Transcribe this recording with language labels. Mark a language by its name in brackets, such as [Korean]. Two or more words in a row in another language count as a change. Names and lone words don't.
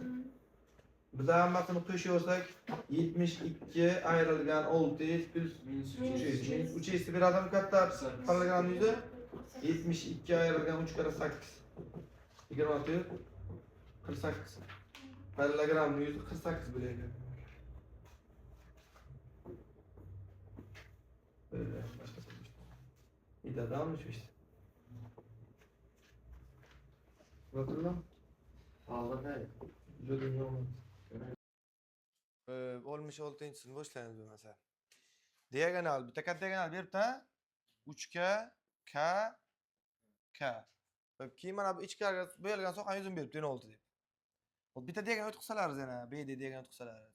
[Uzbek] Biz hammasini qo'shaversak 72 ayrilgan 6s plus Minus 3s. Minus 3s beradimi katta parallelogram yuzi? 72 ayrilgan 3 kare 8. 24 48. Parallelogram yuzi 48 bo'ladi. [Turkish] Böyle başka soru. İddiadan mı işte? Bakalım. Vallahi. [Uzbek] Jo'din yo'qmi? Olmuş 6-sini boshlaymiz bo'lmasa. Diagonal, bitta katta diagonal beribdi. 3 k k. Keyin mana bu ichkariga bo'yalgan so'qan yuzini beribdi 16 deb. Hop bitta diagonal o'tqizsalarmiz yana, B da diagonal o'tqizsalarmiz.